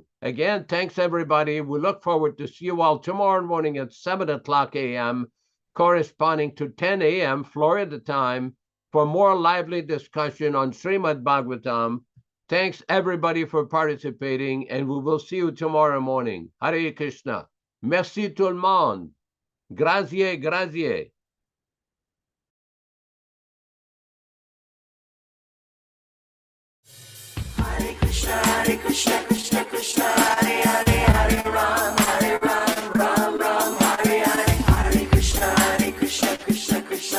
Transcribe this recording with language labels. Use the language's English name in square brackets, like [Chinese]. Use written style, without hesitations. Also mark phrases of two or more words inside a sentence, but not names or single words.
[English] Again, thanks everybody. We look forward to see you all tomorrow morning at 7 o'clock a.m., corresponding to 10 a.m. Florida time, for more lively discussion on Srimad Bhagavatam. Thanks everybody for participating, and we will see you tomorrow morning. Hare Krishna. [French] Merci tout le monde. [Italian] Grazie, grazie. [Sanskrit] Hare Krishna, Krishna Krishna, Hare Hare, Hare Ram, Ram Ram, Hare Hare, Hare Krishna, Krishna Krishna,